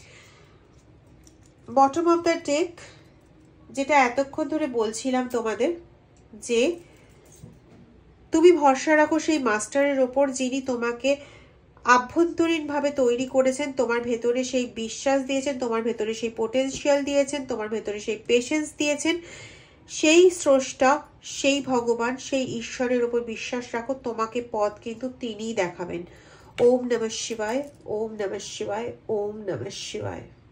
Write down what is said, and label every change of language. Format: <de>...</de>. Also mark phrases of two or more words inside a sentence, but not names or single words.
<en>bottom of the deck,</en> <bn>যেটা এতক্ষণ ধরে বলছিলাম তোমাদের, যে তুমি ভরসা রাখো সেই মাস্টারের ওপর, যিনি তোমাকে আভ্যন্তরীণভাবে তৈরি করেছেন, তোমার ভেতরে সেই বিশ্বাস দিয়েছেন, তোমার ভেতরে সেই পোটেনশিয়াল দিয়েছেন, তোমার ভেতরে সেই পেশেন্স দিয়েছেন। সেই স্রষ্টা, সেই ভগবান, সেই ঈশ্বরের ওপর বিশ্বাস রাখো, তোমাকে পথ কিন্তু তিনিই দেখাবেন।</bn> <sa>ওম নমঃ শিবায়, ওম নমঃ শিবায়, ওম নমঃ শিবায়।</sa>